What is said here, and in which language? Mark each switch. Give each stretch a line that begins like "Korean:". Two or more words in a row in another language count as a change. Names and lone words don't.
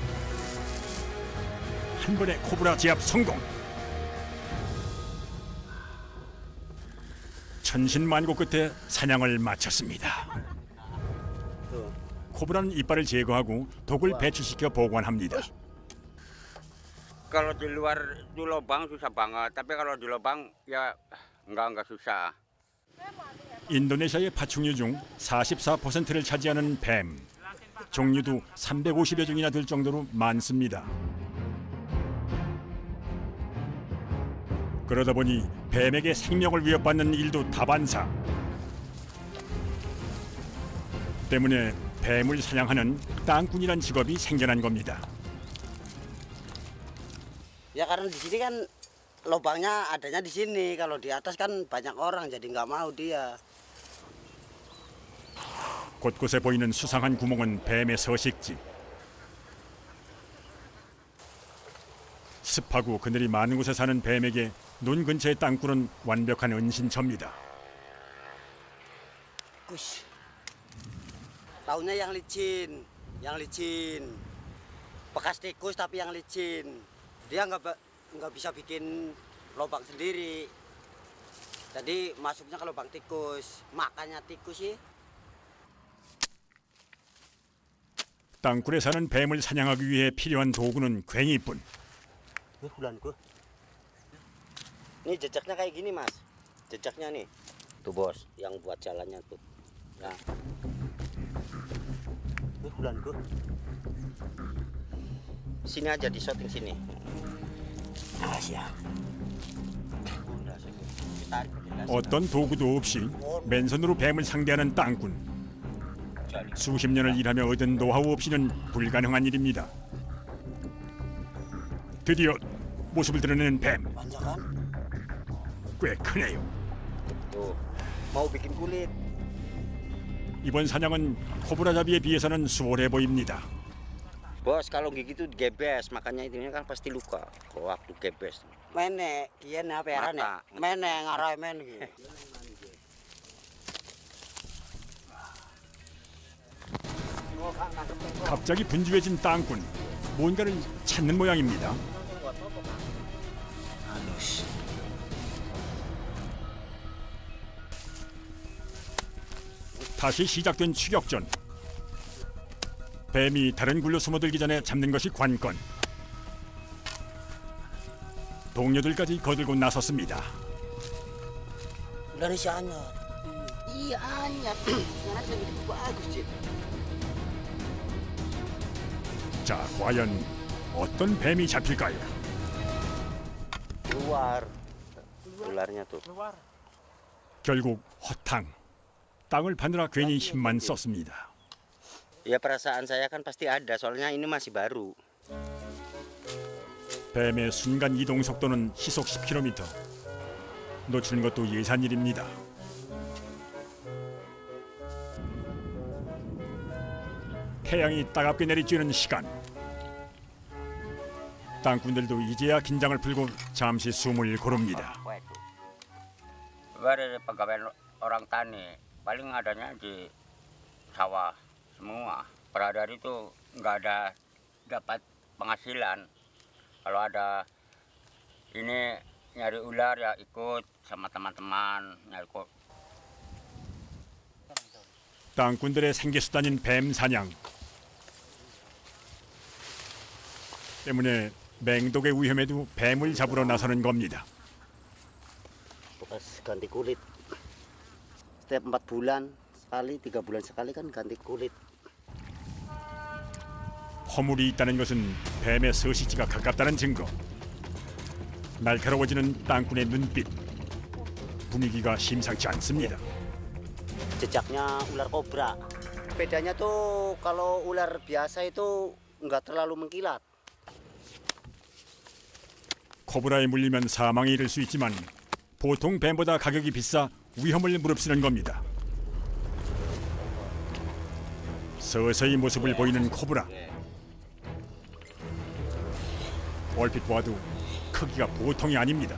Korean: 한 번에 코브라 제압 성공. 천신만고 끝에 사냥을 마쳤습니다. 코브라는 이빨을 제거하고 독을 배출시켜 보관합니다.
Indonesian: Kalau di luar di lubang susah banget, tapi kalau di lubang ya enggak susah.
Korean: 인도네시아의 파충류 중 44%를 차지하는 뱀. 종류도 350여 종이나 될 정도로 많습니다. 그러다 보니 뱀에게 생명을 위협받는 일도 다반사. 때문에 뱀을 사냥하는 땅꾼이란 직업이 생겨난 겁니다.
Indonesian: Ya karena di sini kan lubangnya adanya di sini. Kalau di atas kan banyak orang jadi nggak mau dia.
Korean: 곳곳에 보이는 수상한 구멍은 뱀의 서식지. 습하고 그늘이 많은 곳에 사는 뱀에게 눈 근처의 땅굴은 완벽한 은신처입니다.
Indonesian: Kus. Taunya yang licin. Bekas tikus tapi yang licin. Dia nggak bisa bikin lubang sendiri. Jadi masuknya ke lubang tikus. Makannya tikus sih.
Korean: 땅굴에 사는 뱀을 사냥하기 위해 필요한 도구는 괭이뿐.
Indonesian: Bulanku. Ini jejaknya kayak gini mas. Jejaknya nih. Tuh bos, yang buat jalannya tuh. Nah. Bulanku. Sini aja di shooting sini.
Korean: 어떤 도구도 없이 맨손으로 뱀을 상대하는 땅꾼. 수십 년을 일하며 얻은 노하우 없이는 불가능한 일입니다. 드디어 모습을 드러내는 뱀. 꽤 크네요.
Indonesian: Mau bikin kulit.
Korean: 이번 사냥은 코브라 잡이에 비해서는 수월해 보입니다.
Indonesian: Bos, kalau gigi itu gebes, makanya ini kan pasti luka. Kalau waktu gebes. Mene, kian apa ya? Mene ngarai men gitu.
Korean: 갑자기 분주해진 땅꾼. 뭔가를 찾는 모양입니다. 다시 시작된 추격전. 뱀이 다른 굴로 숨어들기 전에 잡는 것이 관건. 동료들까지 거들고 나섰습니다.
Indonesian: Indonesia anyar. Iya anyar. Sekarang saya begitu bagus sih.
Korean: 자, 과연 어떤 뱀이 잡힐까요?
Indonesian: Keluar. Ularnya tuh.
Korean: 결국 허탕. 땅을 파느라 괜히 힘만 썼습니다.
Indonesian: Ya perasaan saya kan pasti ada, soalnya ini masih baru.
Korean: 뱀의 순간 이동 속도는 시속 10km. 놓치는 것도 예산일입니다. 태양이 따갑게 내리쬐는 시간. 땅꾼들도 이제야 긴장을 풀고 잠시 숨을 고릅니다.
Indonesian: Dari pegawai orang tani paling adanya di sawah semua. Per hari itu nggak ada dapat penghasilan. Kalau ada ini nyari ular ya ikut sama teman-teman nyari kok.
Korean: 땅꾼들의 생계수단인 뱀 사냥 때문에 맹독의 위험에도 뱀을 잡으러 나서는 겁니다.
Indonesian: pas ganti kulit. Setiap 4 bulan sekali, 3 bulan sekali kan ganti kulit.
Korean: 허물이 있다는 것은 뱀의 서식지가 가깝다는 증거. 날카로워지는 땅꾼의 눈빛. 분위기가 심상치 않습니다.
Indonesian: Jejaknya ular kobra. Bedanya tuh kalau ular biasa itu nggak terlalu mengkilat.
Korean: 코브라에 물리면 사망에 이를 수 있지만 보통 뱀보다 가격이 비싸 위험을 무릅쓰는 겁니다. 서서히 모습을 보이는 코브라. 얼핏 보아도 크기가 보통이 아닙니다.